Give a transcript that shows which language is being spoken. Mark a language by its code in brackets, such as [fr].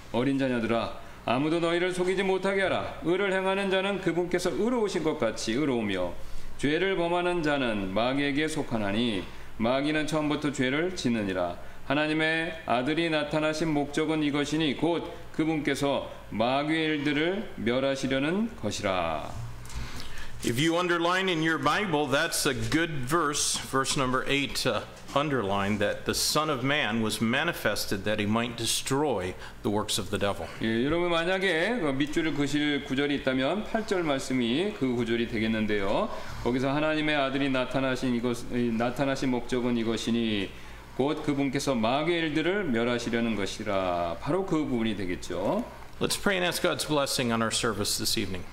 [ko] 어린 자녀들아, 아무도 너희를 속이지 못하게 하라. 의를 행하는 자는 그분께서 의로우신 것 같이 의로우며 죄를 범하는 자는 마귀에게 속하나니 마귀는 처음부터 죄를 짓느니라. 하나님의 아들이 나타나신 목적은 이것이니 곧 그분께서 마귀의 일들을 멸하시려는 것이라. [en] If you underline in your Bible, that's a good verse, verse number 8, underline that the Son of Man was manifested that he might destroy the works of the devil. [ko] 예, 여러분 만약에 밑줄을 그실 구절이 있다면 8절 말씀이 그 구절이 되겠는데요. 거기서 하나님의 아들이 나타나신 목적은 이것이니 곧 그분께서 마귀의 일들을 멸하시려는 것이라. 바로 그 부분이 되겠죠. [en] Let's pray and ask God's blessing on our service this evening.